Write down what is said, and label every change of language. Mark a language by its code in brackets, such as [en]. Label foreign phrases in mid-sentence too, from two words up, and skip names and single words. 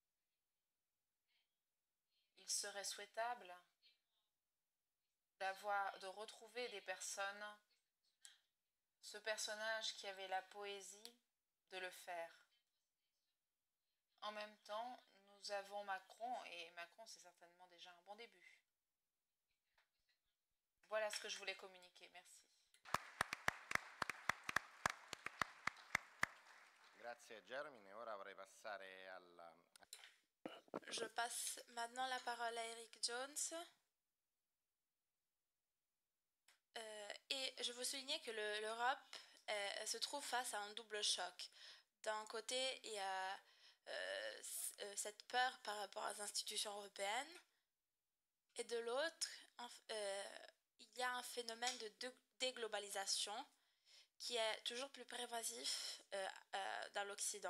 [fr] Il serait souhaitable de retrouver des personnes, ce personnage qui avait la poésie de le faire. En même temps, nous avons Macron, et Macron c'est certainement déjà un bon début. Voilà ce que je voulais communiquer, merci. [it] Grazie Jeremy, ora vorrei passare alla... [fr] Je passe maintenant la parole à Eric Jones. Et je veux souligner que l'Europe se trouve face à un double choc. D'un côté, il y a cette peur par rapport aux institutions européennes, et de l'autre, il y a un phénomène de déglobalisation qui est toujours plus pervasif dans l'Occident.